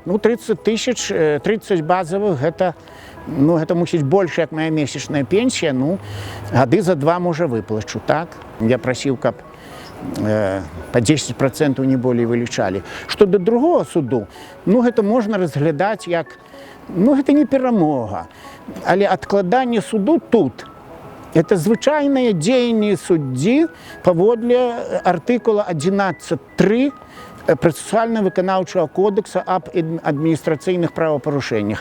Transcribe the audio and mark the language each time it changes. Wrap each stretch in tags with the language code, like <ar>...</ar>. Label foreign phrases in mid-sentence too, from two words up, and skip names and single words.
<ru>Ну, 30 тысяч, 30 базовых, это мусіць больше, как моя месячная пенсия, ну, гады за 2, може, выплачу, так? Я просил, каб по 10% не более вылічалі. Что до другого суду, ну, это можно разглядать як, ну, это не</ru> <be>перамога, але</be> <ru>откладание суду тут.</ru> <be>Это звычайнае дзеянне суддзі паводле артыкула 11.3 працэсуальна-выканаўчага кодекса аб адміністрацыйных правапарушэннях.</be>